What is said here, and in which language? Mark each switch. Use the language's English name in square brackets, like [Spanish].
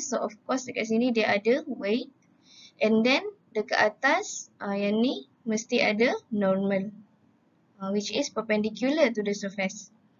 [English] So of course [Malay] dekat sini dia ada weight. [English] And then [Malay] dekat atas yang ni mesti ada normal. [English] Which is perpendicular to the surface.